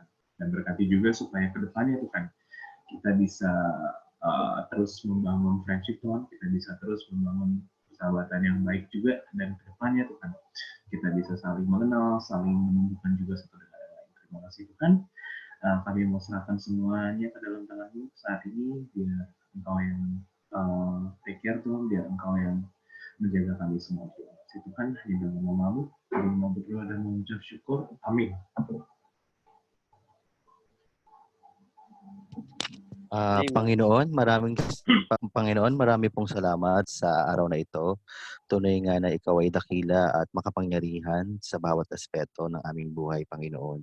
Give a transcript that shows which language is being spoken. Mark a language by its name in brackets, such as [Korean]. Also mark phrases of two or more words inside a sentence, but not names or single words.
[Indonesian] Dan berkati juga supaya ke depannya Tuhan kita bisa terus membangun friendship Tuhan, kita bisa terus membangun persahabatan yang baik juga, dan ke depannya Tuhan kita bisa saling mengenal, saling menumbuhkan juga satu dengan lain. Terima kasih Tuhan. Kami mau serahkan semuanya ke dalam tangan-Mu saat ini, biar Engkau yang [English] take care [Indonesian] Tuhan, biar Engkau yang menjaga kami semua. Terima kasih Tuhan, di dalam nama-Mu kami mau berdoa dan mengucap syukur. Amin. [Filipino] Panginoon, marami pong salamat sa araw na ito. Tunay nga na ikaw ay dakila at makapangyarihan sa bawat aspeto ng aming buhay, Panginoon.